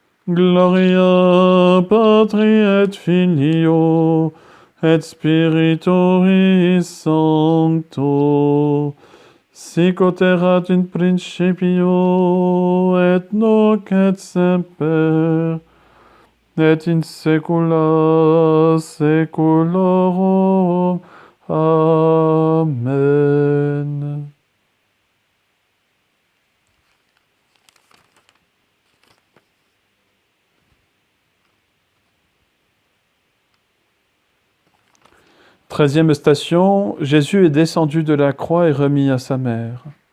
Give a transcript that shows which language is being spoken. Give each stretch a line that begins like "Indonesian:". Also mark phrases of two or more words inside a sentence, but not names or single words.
Latin: Gloria Patri et Filio et Spiritui Sancto, sic ut erat in principio et nunc et semper et in saecula saeculorum. Amen.
French: Treizième station, Jésus est descendu de la croix et remis à sa mère.